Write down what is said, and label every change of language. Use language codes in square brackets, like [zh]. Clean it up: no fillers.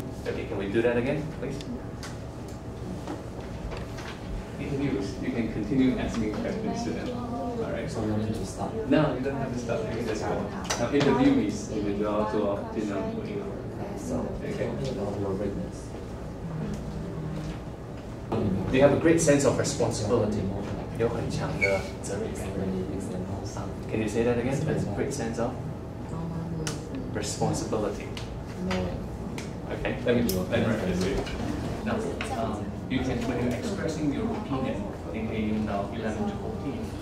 [en] Okay, can we do that again, please? Interviewers, you can continue asking questions to them. All right. So you need to stop. No, you don't have to stop. You can just go. Now, interviewees, [zh] 你们就要做尽量回应。 [en] So, Okay. about your weakness. They have a great sense of responsibility. [zh] 有很强的责任感。 [en] Can you say that again? That's a great sense of responsibility. Okay, let me repeat this to you. Now, you can, when you're expressing your opinion, [zh] 你可以用到 [en] 11 to 14.